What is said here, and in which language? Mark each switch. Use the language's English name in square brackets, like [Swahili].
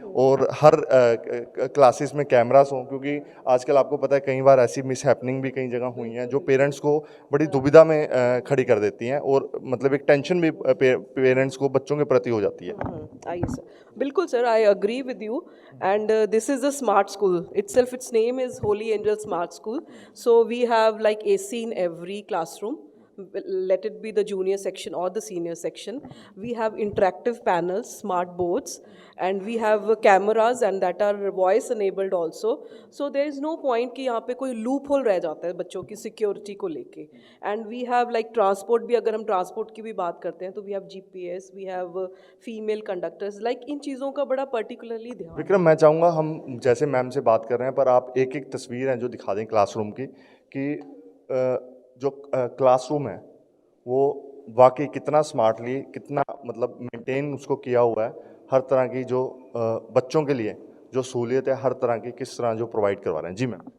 [Hindi] और हर क्लासेस में कैमरास हों, क्योंकि आजकल आपको पता है कई बार ऐसी मिस हैपनिंग भी कई जगह हुई हैं जो पेरेंट्स को बड़ी दुविधा में खड़ी कर देती हैं, और मतलब एक टेंशन भी पेरेंट्स को बच्चों के प्रति हो जाती है। आइए सर, बिल्कुल sir, [English] I agree with you and this is a smart school itself. Its name is Holy Angel Smart School. So we have like AC in every classroom. Let it be the junior section or the senior section. We have interactive panels, smart boards, and we have cameras and that are voice enabled also. So there is no point [Hindi] कि यहाँ पे कोई loop hole रह जाता है बच्चों की security को लेके. [English] And we have like transport [Hindi] भी, अगर हम ट्रांसपोर्ट की भी बात करते हैं तो [English] we have GPS, we have female conductors, like [Hindi] इन चीज़ों का बड़ा particularly ध्यान. विक्रम, मैं चाहूँगा हम जैसे मैम से बात कर रहे हैं, पर आप एक एक तस्वीर है जो दिखा दें क्लासरूम की, कि जो क्लासरूम है वो वाकई कितना स्मार्टली, कितना मतलब मेंटेन उसको किया हुआ है, हर तरह की जो बच्चों के लिए जो सहूलियत है हर तरह की किस तरह जो प्रोवाइड करवा रहे हैं। जी मैम।